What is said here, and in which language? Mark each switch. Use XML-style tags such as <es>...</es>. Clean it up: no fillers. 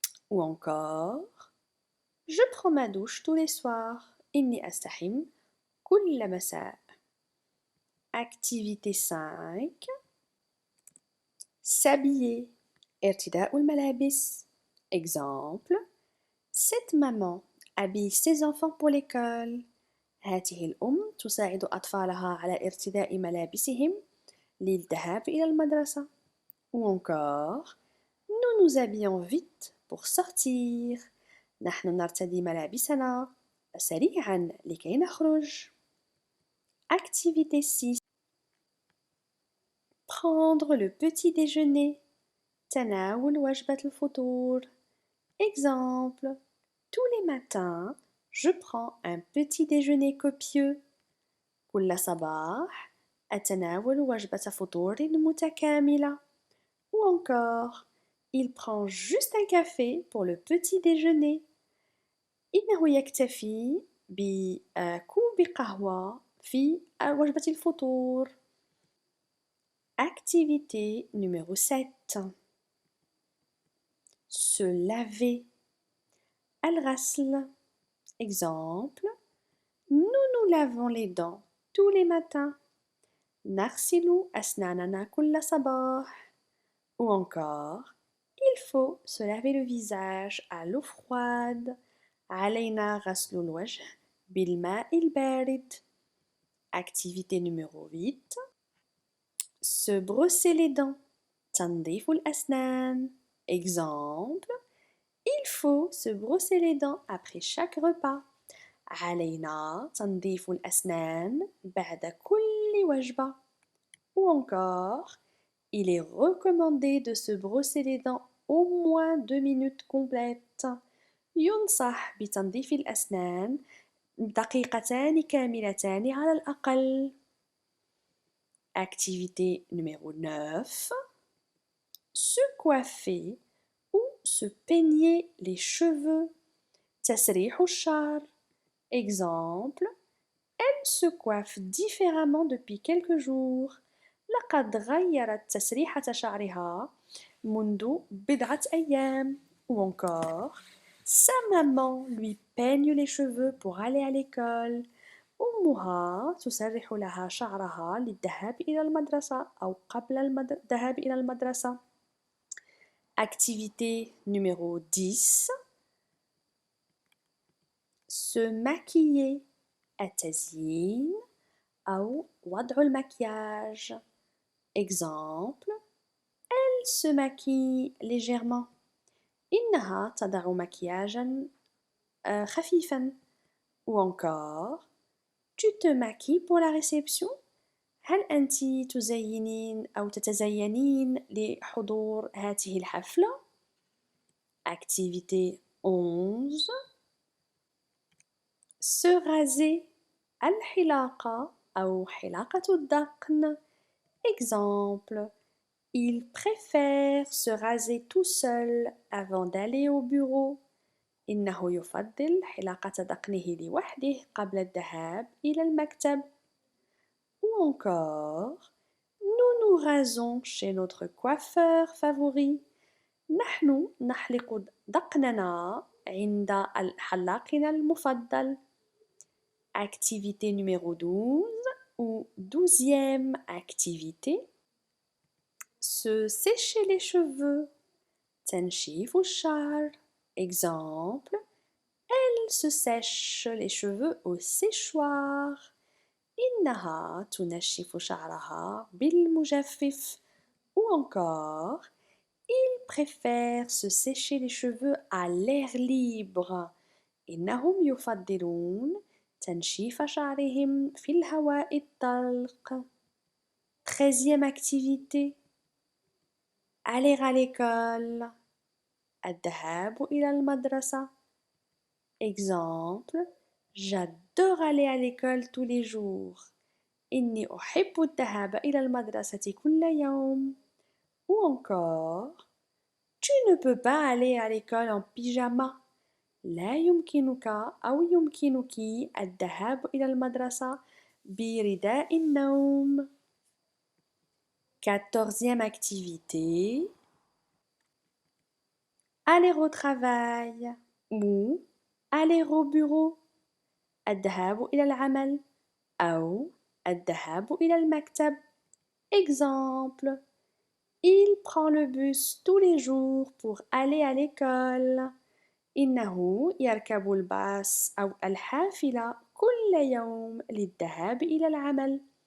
<fr>Ou encore. Je prends ma douche tous les soirs.</fr> <ar>إني أستحم كل مساء.</ar> <fr>Activité 5. S'habiller.</fr> <ar>ارتداء الملابس.</ar> <fr>Exemple. Cette maman habille ses enfants pour l'école.</fr> <ar>هذه الأم تساعد أطفالها على ارتداء ملابسهم للذهاب إلى المدرسة.</ar> <fr>Ou encore, nous nous habillons vite pour sortir.</fr> <ar>نحن نرتدي ملابسنا سريعا لكي نخرج.</ar> <fr>Activité 6. Prendre le petit déjeuner.</fr> <ar>تناول وجبة الفطور.</ar> <fr>Exemple. Tous les matins, je prends un petit déjeuner copieux.</fr> <ar>كل صباح أتناول وجبة فطور متكاملة.</ar> <fr>Ou encore, il prend juste un café pour le petit déjeuner.</fr> <ar>إنه يكتفي بكوب قهوة في وجبة الفطور.</ar> <fr>Activité numéro 7. Se laver.</fr> <ar>الغسل.</ar> <fr>Exemple. Nous nous lavons les dents tous les matins.</fr> <ar>نغسل أسناننا كل صباح.</ar> <fr>Ou encore, il faut se laver le visage à l'eau froide.</fr> <ar>علينا غسل الوجه بالماء البارد.</ar> <fr>Activité numéro 8. Se brosser les dents.</fr> <ar>تنظيف الأسنان.</ar> <fr>Exemple. Il faut se brosser les dents après chaque repas.</fr> <ar>علينا تنظيف الأسنان بعد كل وجبة.</ar> <fr>Ou encore, il est recommandé de se brosser les dents au moins 2 minutes complètes.</fr> <ar>ينصح بتنظيف الأسنان دقيقتان كاملتان على الأقل.</ar> <fr>Activité numéro 9. Se coiffer ou se peigner les cheveux.</fr> <ar>تسريح الشعر.</ar> <fr>Exemple. Elle se coiffe différemment depuis quelques jours.</fr> <ar>لقد غيرت تسريحة شعرها منذ بضعة أيام.</ar> <fr>Ou encore, sa maman lui peigne les cheveux pour aller à l'école.</fr> <ar>أمها تسرح لها شعرها للذهاب إلى المدرسة أو قبل الذهاب إلى المدرسة.</ar> <fr>Activité numéro 10. Se maquiller.</fr> <ar>التزيين أو وضع المكياج.</ar> <fr>Exemple. Elle se maquille légèrement.</fr> <ar>إنها تضع مكياجا خفيفا.</ar> <fr>Ou encore, tu te maquilles pour la réception?</fr> <ar>هل أنت تزينين أو تتزينين لحضور هذه الحفلة؟</ar> <fr>Activité 11. Se raser.</fr> <ar>الحلاقة أو حلاقة الذقن.</ar> <fr>Exemple. Il préfère se raser tout seul avant d'aller au bureau.</fr> <ar>إنه يفضل حلاقة ذقنه لوحده قبل الذهاب إلى المكتب.</ar> <fr>Ou encore, nous nous rasons chez notre coiffeur favori.</fr> <ar>نحن نحلق ذقننا عند حلاقنا المفضل.</ar> <fr>Activité numéro 12 ou 12e activité. Se sécher les cheveux.</fr> <ar>تنشيف الشعر.</ar> <fr>Exemple. Elle se sèche les cheveux au séchoir.</fr> <ar>إنها تنشف شعرها بالمجفف.</ar> <fr>Ou encore, ils préfèrent se sécher les cheveux à l'air libre.</fr> <ar>إنهم يفضلون تنشيف شعرهم في الهواء الطلق.</ar> <fr>13e activité. Aller à l'école.</fr> <ar>الذهاب إلى المدرسة.</ar> <fr>Exemple. J'adore aller à l'école tous les jours.</fr> <ar>إني أحب الذهاب إلى المدرسة كل يوم.</ar> <fr>Ou encore, tu ne peux pas aller à l'école en pyjama.</fr> <ar>لا يمكنك أو يمكنك الذهاب إلى المدرسة برداء النوم.</ar> <fr>14e activité. Aller au travail ou aller au bureau.</fr> <ar>الذهاب إلى العمل أو الذهاب إلى المكتب.</ar> <fr>Exemple. Il prend le bus tous les jours pour aller à l'école.</fr> <ar>إنه يركب الباص أو الحافلة كل يوم للذهاب إلى العمل.</ar>